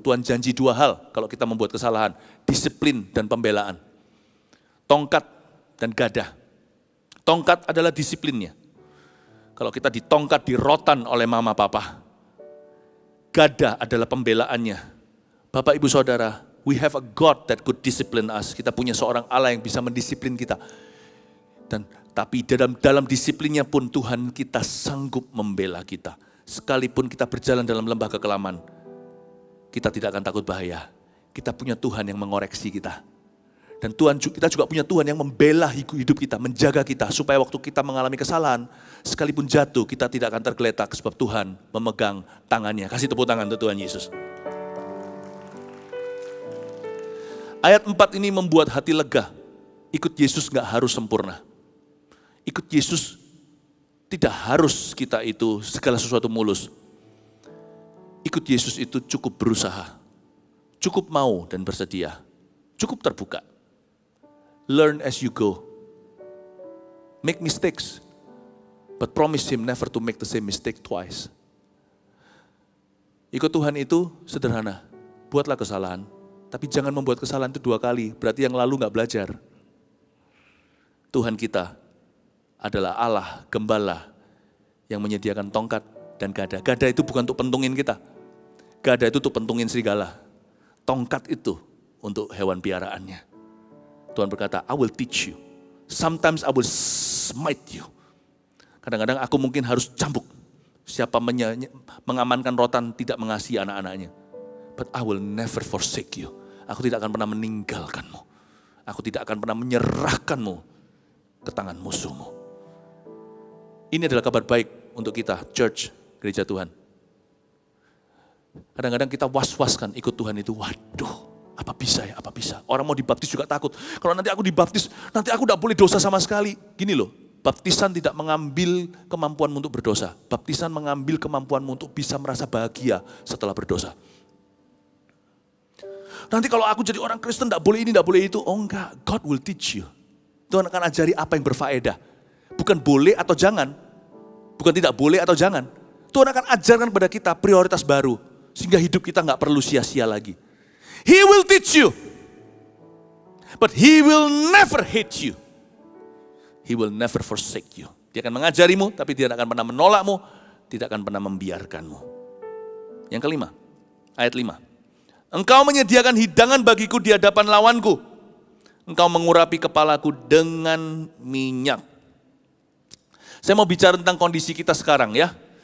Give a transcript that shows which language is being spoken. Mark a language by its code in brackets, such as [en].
[id] Tuhan janji 2 hal kalau kita membuat kesalahan, disiplin dan pembelaan. Tongkat dan gada. Tongkat adalah disiplinnya. Kalau kita ditongkat, dirotan oleh mama papa. Gada adalah pembelaannya. Bapak ibu saudara, [en] we have a God that could discipline us. [id] Kita punya seorang Allah yang bisa mendisiplin kita. Tapi dalam disiplinnya pun Tuhan kita sanggup membela kita. Sekalipun kita berjalan dalam lembah kekelaman, kita tidak akan takut bahaya. Kita punya Tuhan yang mengoreksi kita. Dan kita juga punya Tuhan yang membela hidup kita, menjaga kita, supaya waktu kita mengalami kesalahan, sekalipun jatuh, kita tidak akan tergeletak, sebab Tuhan memegang tangannya. Kasih tepuk tangan untuk Tuhan Yesus. Ayat 4 ini membuat hati lega. Ikut Yesus gak harus sempurna. Ikut Yesus tidak harus kita itu segala sesuatu mulus. Ikut Yesus itu cukup berusaha, cukup mau dan bersedia, cukup terbuka. [en] Learn as you go. Make mistakes, but promise Him never to make the same mistake twice. [id] Ikut Tuhan itu sederhana. Buatlah kesalahan, tapi jangan membuat kesalahan itu 2 kali. Berarti yang lalu gak belajar. Tuhan kita adalah Allah, gembala, yang menyediakan tongkat dan gada. Gada itu bukan untuk pentungin kita. Gada itu untuk pentungin serigala. Tongkat itu untuk hewan piaraannya. Tuhan berkata, [en] I will teach you. Sometimes I will smite you. [id] Kadang-kadang aku mungkin harus cambuk. Siapa mengamankan rotan tidak mengasihi anak-anaknya. [en] But I will never forsake you. [id] Aku tidak akan pernah meninggalkanmu. Aku tidak akan pernah menyerahkanmu ke tangan musuhmu. Ini adalah kabar baik untuk kita, church, gereja Tuhan. Kadang-kadang kita was-was kan ikut Tuhan itu, waduh. Apa bisa ya, apa bisa. Orang mau dibaptis juga takut. Kalau nanti aku dibaptis, nanti aku tidak boleh dosa sama sekali. Gini loh, baptisan tidak mengambil kemampuanmu untuk berdosa. Baptisan mengambil kemampuanmu untuk bisa merasa bahagia setelah berdosa. Nanti kalau aku jadi orang Kristen, tidak boleh ini, tidak boleh itu. Oh enggak, [en] God will teach you. [id] Tuhan akan ajari apa yang berfaedah. Bukan boleh atau jangan. Bukan tidak boleh atau jangan. Tuhan akan ajarkan kepada kita prioritas baru. Sehingga hidup kita nggak perlu sia-sia lagi. [en] He will teach you. But He will never hate you. He will never forsake you. [id] Dia akan mengajarimu, tapi Dia tidak akan pernah menolakmu, tidak akan pernah membiarkanmu. Yang kelima, ayat 5. Engkau menyediakan hidangan bagiku di hadapan lawanku. Engkau mengurapi kepalaku dengan minyak. Saya mau bicara tentang kondisi kita sekarang ya.